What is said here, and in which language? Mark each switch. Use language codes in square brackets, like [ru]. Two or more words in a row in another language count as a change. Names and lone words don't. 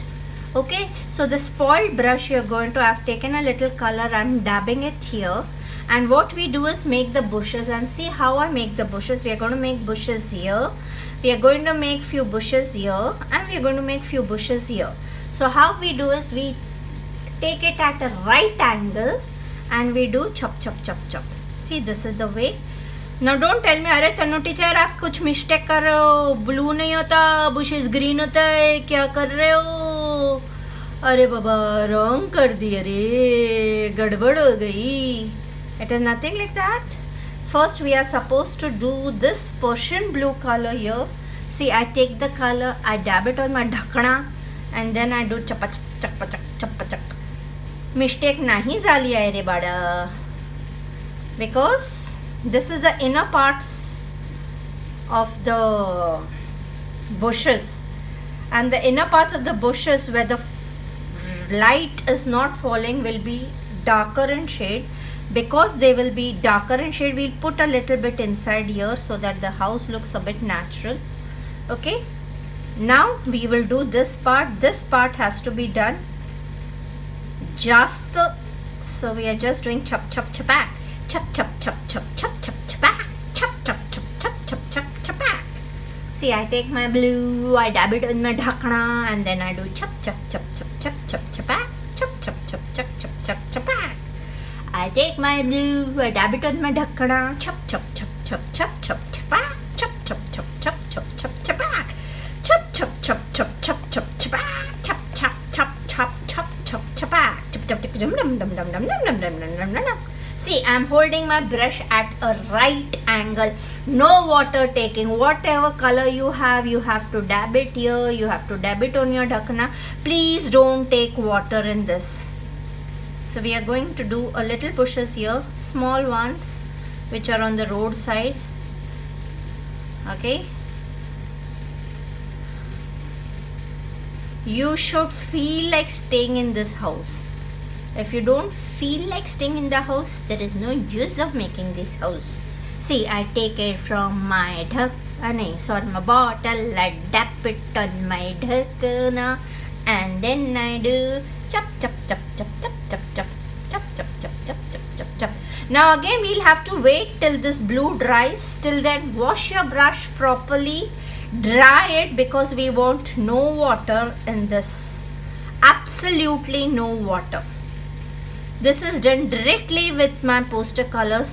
[en] Okay, so the spoiled brush, you're going to have taken a little color and dabbing it here. And what we do is make the bushes, and see how I make the bushes. We are going to make bushes here, we are going to make few bushes here, and we are going to make few bushes here. So how we do is we take it at a right angle and we do chop chop chop chop. See, this is the way. Now don't tell me, [hi] अरे तनु टीचर आप कुछ मिस्टेक कर रहे हो, ब्लू नहीं होता, [en] bushes green [hi] होता है, क्या कर रहे हो? अरे बाबा रॉन्ग कर दिया रे, गड़बड़ हो गई. [en] It is nothing like that. First we are supposed to do this Persian blue color here. See, I take the color, I dab it on my ढकना, and then I do chapa chak chak chapa chak. [mr] Mistake नाही झाली आहे रे बाळा, [en] because this is the inner parts of the bushes, and the inner parts of the bushes where the light is not falling will be darker in shade. Because they will be darker in shade, we'll put a little bit inside here so that the house looks a bit natural. Okay, now we will do this part. This part has to be done just so we are just doing chop chop chapak, chop chop chop chop chop chop chapak, chop chop chop chop chop chop chapak. See, I take my blue, I dab it in my ढकना, and then I do chop chop chop chop chop chop chapak, chop chop chop chop chop chop chapak. I take my blue, I dab it on my ढकना, chop chop chop chop chop chop chapak, chop chop chop chop chop chop chapak, chop chop chop chop chop chop chapak, chop chop chop chop chop chop chapak, chop chop chop dum dum dum dum dum dum dum dum dum dum. See, I am holding my brush at a right angle, no water taking. Whatever color you have to dab it here, you have to dab it on your ढकना. Please don't take water in this. So we are going to do a little bushes here, small ones which are on the road side. Okay, you should feel like staying in this house. If you don't feel like staying in the house, there is no use of making this house. See, I take it from my on my bottle, I dab it on my ढकना, and then I do chop chop chop chop chop chop chop chop chop chop chop chop chop chop. Now again we'll have to wait till this blue dries. Till then, wash your brush properly, dry it, because we want no water in this, absolutely no water. This is done directly with my poster colors.